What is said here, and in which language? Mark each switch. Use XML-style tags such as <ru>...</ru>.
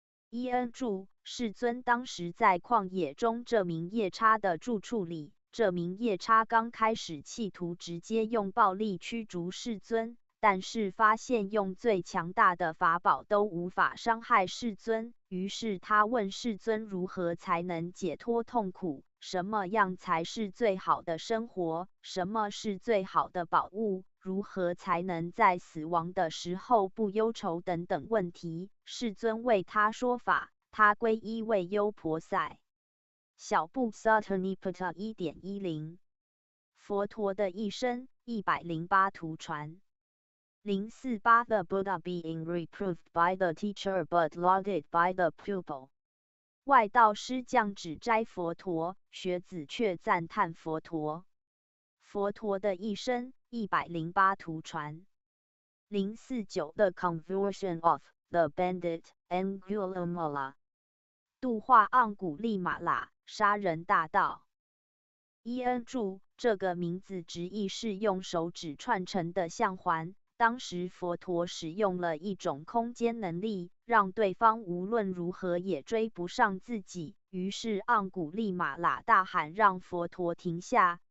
<zh>伊恩注：世尊当时在旷野中这名夜叉的住处里，这名夜叉刚开始企图直接用暴力驱逐世尊，但是发现用最强大的法宝都无法伤害世尊，于是他问世尊如何才能解脱痛苦，什么样才是最好的生活，什么是最好的宝物，如何才能在死亡的时候不忧愁等等问题。世尊为他说法，他皈依为优婆塞。小部 Sattanipata 1.10。佛陀的一生108图传。</zh> <en>048 The Buddha being reproved by the teacher but lauded by the pupil。</en> <zh>外道师降指摘佛陀，学子却赞叹佛陀。佛陀的一生108图传。</zh> <en>049 The conversion of the bandit Angulimala。</en> <zh>度化盎古利马喇，杀人大盗。伊恩注，这个名字直译是用手指串成的相环。当时佛陀使用了一种空间能力，让对方无论如何也追不上自己。于是盎古利马喇大喊让佛陀停下。</zh>